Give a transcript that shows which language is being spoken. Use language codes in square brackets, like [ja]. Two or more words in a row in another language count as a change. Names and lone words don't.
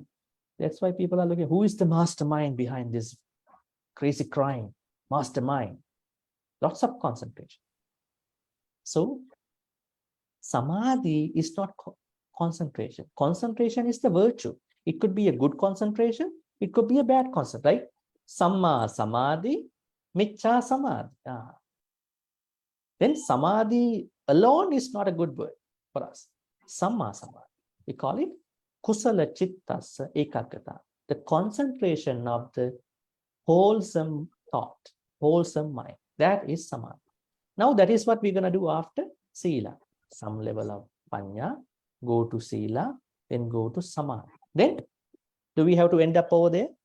[en] That's why people are looking, who is the mastermind behind this crazy crime? Mastermind. Lots of concentration. So, Samadhi is not concentration. Concentration is the virtue. It could be a good concentration. It could be a bad concentration, right? [pi] Samma Samadhi, Miccha samadhi. [en] Then samadhi alone is not a good word for us. [pi] Samma samadhi. [en] We call it [pi] kusala chittasa ekaggata. [en] The concentration of the wholesome thought, wholesome mind. That is samadhi. Now that is what we're going to do after sila. Some level of panya, go to sila, then go to samadhi. Then do we have to end up over there?